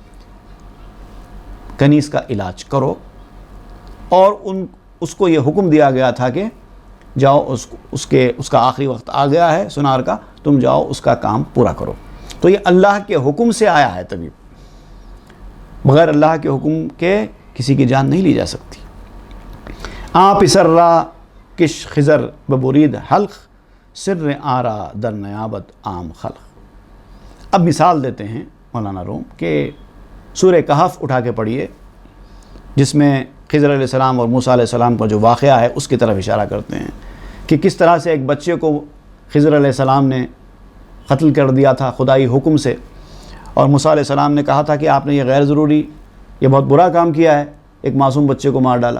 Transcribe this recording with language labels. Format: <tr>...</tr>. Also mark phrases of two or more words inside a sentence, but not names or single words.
<ur>کنیز کا علاج کرو، اور اس کو یہ حکم دیا گیا تھا کہ جاؤ اس کا آخری وقت آ گیا ہے سنار کا، تم جاؤ اس کا کام پورا کرو۔ تو یہ اللہ کے حکم سے آیا ہے طبیب، بغیر اللہ کے حکم کے کسی کی جان نہیں لی جا سکتی۔</ur> <fa>آپ سر را کش خضر ببرید حلق سر آرا در نیابت عام خلق۔</fa> <ur>اب مثال دیتے ہیں مولانا روم کہ سورہ کہف اٹھا کے پڑھیے، جس میں خضر علیہ السلام اور موسیٰ علیہ السلام کا جو واقعہ ہے اس کی طرف اشارہ کرتے ہیں کہ کس طرح سے ایک بچے کو خضر علیہ السلام نے قتل کر دیا تھا خدائی حکم سے، اور موسیٰ علیہ السلام نے کہا تھا کہ آپ نے یہ غیر ضروری، یہ بہت برا کام کیا ہے، ایک معصوم بچے کو مار ڈالا۔</ur>